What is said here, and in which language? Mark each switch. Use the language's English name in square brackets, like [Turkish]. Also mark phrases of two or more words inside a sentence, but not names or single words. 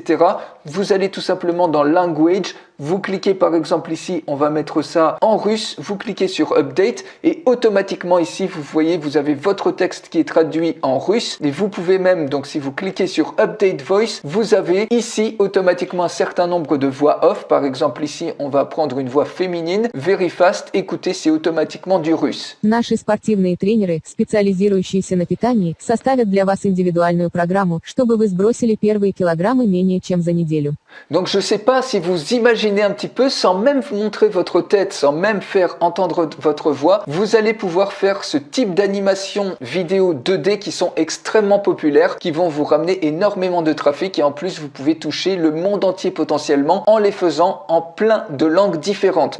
[French] Vous allez tout simplement dans Language, Vous cliquez par exemple ici, on va mettre ça en russe, vous cliquez sur Update et automatiquement ici, vous voyez, vous avez votre texte qui est traduit en russe et vous pouvez même, donc si vous cliquez sur [English] Update Voice, [French] vous avez ici automatiquement un certain nombre de voix off. Par exemple ici, on va prendre une voix féminine, [English] very fast, [French] écoutez, c'est automatiquement du russe. [Russian] Наши спортивные тренеры, специализирующиеся на питании, составят для вас индивидуальную программу, чтобы вы сбросили первые килограммы менее чем за неделю. [French] Donc je sais pas si vous imaginez un petit peu, sans même montrer votre tête, sans même faire entendre votre voix, vous allez pouvoir faire ce type d'animation vidéo 2D qui sont extrêmement populaires, qui vont vous ramener énormément de trafic et en plus vous pouvez toucher le monde entier potentiellement en les faisant en plein de langues différentes.